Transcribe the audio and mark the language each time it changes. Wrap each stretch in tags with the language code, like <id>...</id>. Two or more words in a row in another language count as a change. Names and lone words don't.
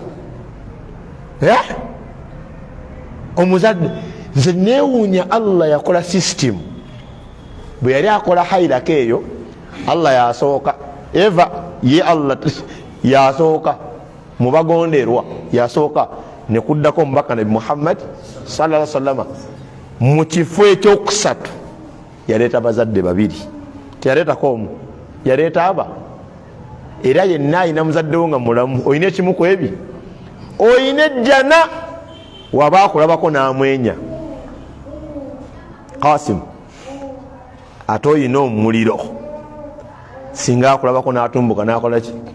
<lg>Omuzadde nze neewuunya Allah yakola system bwe yali akola hairaka eyo. Allah yasooka Eva ye Allah yasooka mu bagonderwa yasooka ne kuddako omubaka Nabi Muhammad</lg> <ar>sallallahu alaihi wasallam</ar> <lg>mu kifo ekyokusatu yaleeta bazadde babiri, teyaleetako omu, yaleeta aba. Era yenna ayina muzadde wo nga mulamu, oyina ekimu ku ebi, oyina ejjana waba akulabako n'amwenya. Qasim ate oyina omuliro, singa akulabako n'atumbuka n'akola ki?</lg>